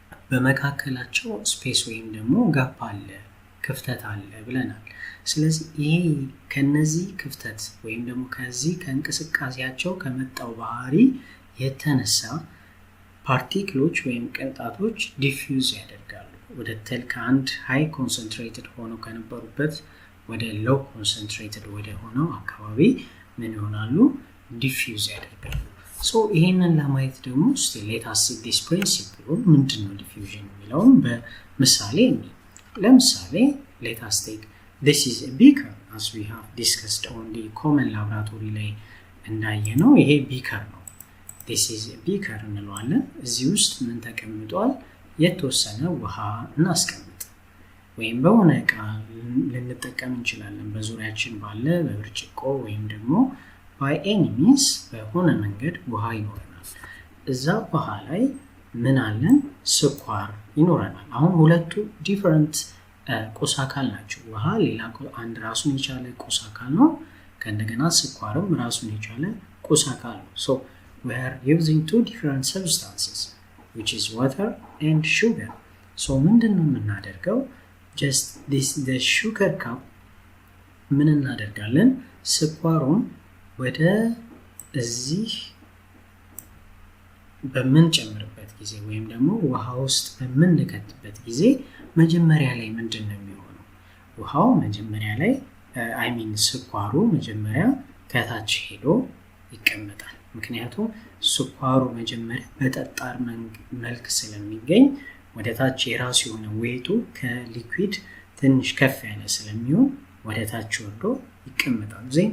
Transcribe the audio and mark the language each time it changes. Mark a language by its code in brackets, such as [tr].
[am] በመካከላቸው ስፔስ ወይም ደግሞ ጋፕ አለ፣ ክፍተት አለ ብለናል። ስለዚህ ይሄ ከነዚህ ክፍተት ወይም ደግሞ ከዚህ ከእንቅስቃሴያቸው ከመጣው ባህሪ የተነሳ ፓርቲክሎች ወይም ቅንጣቶች ዲፊውዝ ያደርጋሉ ወደ ከአንድ ሃይ ኮንሰንትሬትድ ሆነው ከነበሩበት ወደ ሎው ኮንሰንትሬትድ ወደ ሆነው አካባቢ ምን ይሆናሉ? ዲፊውዝ ያደርጋሉ። ሶ ይሄንን ለማየት ደግሞ [en] let us see this principle [am] ምንድነው ዲፊውዥን የሚለውን በምሳሌ ለምሳሌ [en] let us take this is a beaker as we have discussed on the common laboratory [am] ላይ እንዳየነው ይሄ ቢከር ነው። [en] this is a beaker [am] እንለዋለን። እዚህ ውስጥ ምን ተቀምጧል? የተወሰነ ውሃ እናስቀምጥ ወይም በሆነ እቃ ልንጠቀም እንችላለን። በዙሪያችን ባለ በብርጭቆ ወይም ደግሞ [en] by any means [am] በሆነ መንገድ ውሃ ይኖረናል። እዛ ውሃ ላይ ምን አለን? ስኳር ይኖረናል። አሁን ሁለቱ different ቁስ አካል ናቸው። ውሃ ሌላ አንድ ራሱን የቻለ ቁስ አካል ነው። ከእንደገና ስኳርም ራሱን የቻለ ቁስ አካል ነው። [en] So we are using two different substances which is water and sugar. [am] So ምንድነው የምናደርገው? [en] just the sugar cup [am] ምን እናደርጋለን? ስኳሩን ወደ እዚህ በምንጨምርበት ጊዜ ወይም ደግሞ ውሃ ውስጥ በምንከትበት ጊዜ መጀመሪያ ላይ ምንድነው የሚሆነው? ውሃው መጀመሪያ ላይ ስኳሩ መጀመሪያ ከታች ሄዶ ይቀመጣል። ምክንያቱም ስኳሩ መጀመሪያ በጠጣር መልክ ስለሚገኝ ወደ ታች የራሱ የሆነ ዌቱ ከሊኩዊድ ትንሽ ከፍ ያለ ስለሚሆን ወደ ታች ወርዶ ይቀመጣል።